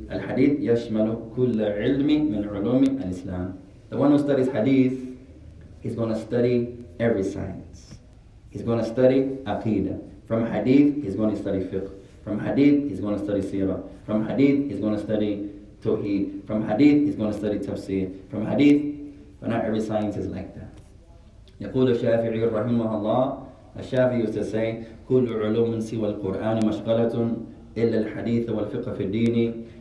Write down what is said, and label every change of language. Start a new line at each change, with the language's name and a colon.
Arabic: الحديث يشمل كل علم من علوم الإسلام.
English: The one who studies hadith, he's going to study every science. He's going to study aqidah. From hadith, he's going to study fiqh. From hadith, he's going to study seerah. From hadith, he's going to study tawheed. From hadith, he's going to study tafseer. From hadith, but not every science is like that.
Arabic: يقول الشافعي رحمه الله, الشافعي
English: used to say,
Arabic: كل علوم سوى القرآن مشغلة إلا الحديث والفقه في الدين.